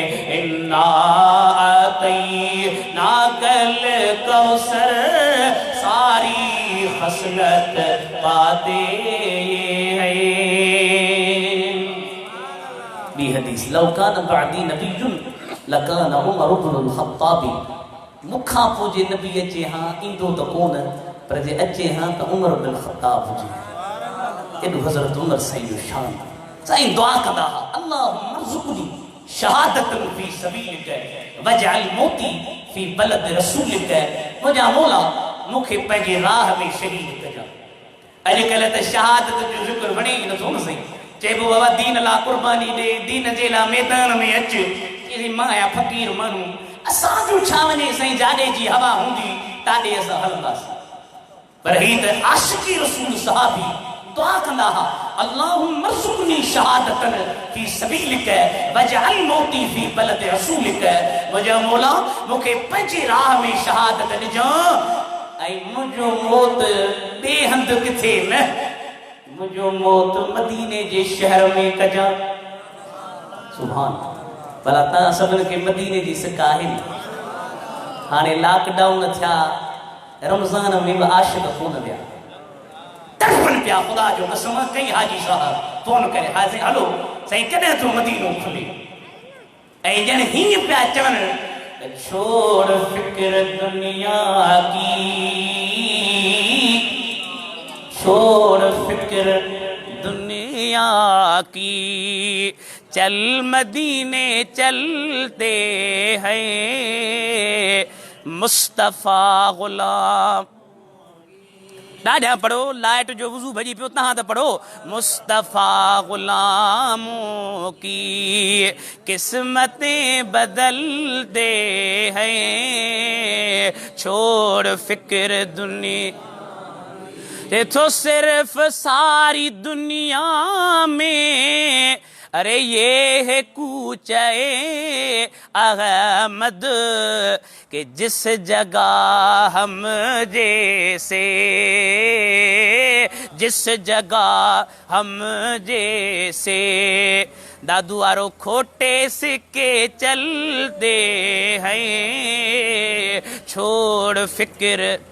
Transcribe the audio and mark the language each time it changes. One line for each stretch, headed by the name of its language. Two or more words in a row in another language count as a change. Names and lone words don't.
Arabic: إنا أعطيناك الكوثر,
Urdu: ساری خصلت پاتے ہیں.
Arabic: بحديث لو كان بعدي نبي لكان عمر بن الخطاب.
Sindhi: मुखा पोइ जे नबी अचे हाँ ईंदो त कोन, पर जे अचे हाँ त उमर बिन खत्ताब हुजे। एॾो हज़रत उमर सही शान। साईं दुआ कंदा हा,
Arabic: اللهم ارزقني شهادة في سبيلك واجعل موتي في بلد رسولك.
Sindhi: मुंहिंजा मौला मूंखे पंहिंजे राह में शहीद कजां। अॼुकल्ह त शहादत जो ज़िक्र वणे ई नथो न साईं। चइबो बाबा दीन लाइ कुर्बानी ॾे, दीन जे लाइ मैदान में अच। चई मां आहियां फ़क़ीर माण्हू, असांजो छा वञे साईं, जाॾे जी हवा हूंदी ताॾे असां हलंदासीं। पर ही त आशिक़ी रसूल सहाबी दुआ कंदा हा,
Arabic: اللهم ارزقني شهادة في سبيلك واجعل موتي في بلد رسولك.
Sindhi: मुंहिंजा मौला मूंखे पंहिंजी राह में शहादत ॾिजां, ऐं मुंहिंजो मौत ॿिए हंधि किथे न, मुंहिंजो मौत मदीने जे शहर में कजां। सुभान। भला तव्हां सभिनि खे मदीने जी सिक आहे न? हाणे लॉकडाउन थिया, रमज़ान में बि आशिक़ कोन विया, तड़पनि पिया। ख़ुदा जो कसम कई हाजी साहब फोन करे, हा साईं हलो साईं कॾहिं थो मदीनो खुले। ऐं ॼण हीअं पिया चवनि,
Urdu: چھوڑ فکر دنیا کی، چھوڑ فکر دنیا کی، چل مدینے چلتے ہیں مصطفیٰ غلام.
Sindhi: ॾाढा पढ़ो, लाइट जो वज़ू भॼी पियो, तव्हां त पढ़ो।
Urdu: مصطفیٰ غلاموں کی قسمتیں بدلتے ہیں، چھوڑ فکر دنیا. یہ تو صرف ساری دنیا میں، ارے یہ ہے کوچۂ احمد کہ جس جگہ ہم جیسے، جس جگہ ہم جیسے دادو آرو کھوٹے سکے چلتے ہیں، چھوڑ فکر.